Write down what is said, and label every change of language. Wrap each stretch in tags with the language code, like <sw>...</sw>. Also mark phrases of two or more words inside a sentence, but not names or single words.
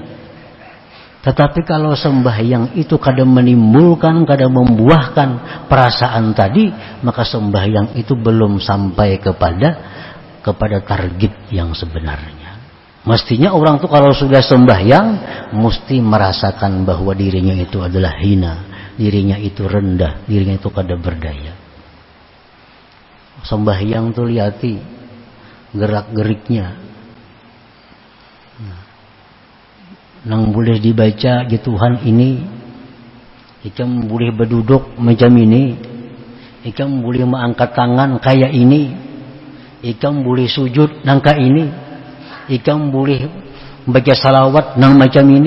<bjn>Tetapi kalau sembahyang itu kadang menimbulkan, kadang membuahkan perasaan tadi, maka sembahyang itu belum sampai kepada target yang sebenarnya. Mestinya orang itu kalau sudah sembahyang mesti merasakan bahwa dirinya itu adalah hina, dirinya itu rendah, dirinya itu kada berdaya. Sembahyang itu lihati gerak-geriknya, nang boleh dibaca di Tuhan ini, ikam boleh berduduk macam ini, ikam boleh mengangkat tangan kayak ini, ikam boleh sujud nangka ini, ikam boleh baca salawat nang macam ini.</bjn>